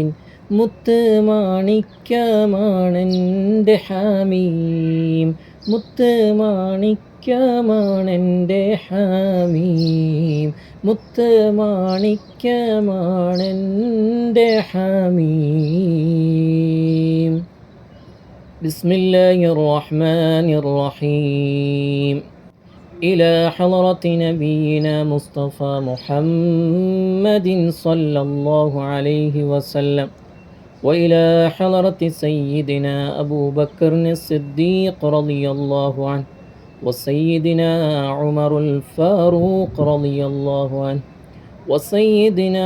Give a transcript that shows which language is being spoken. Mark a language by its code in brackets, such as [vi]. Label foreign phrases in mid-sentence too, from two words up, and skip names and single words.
[ml] മുത്ത് മാണിക്യമാണെൻ്റെ ഹമീം, മുത്ത് മാണിക്യമാണെൻ്റെ ഹമീം, മുത്ത് മാണിക്യമാണെൻ്റെ ഹമീം. [ar] بسم الله الرحمن الرحيم. إلى حضرة نبينا مصطفى محمد صلى الله عليه وسلم، وإلى حضرة سيدنا أبو بكر الصديق رضي الله عنه، وسيدنا عمر الفاروق رضي الله عنه، وسيدنا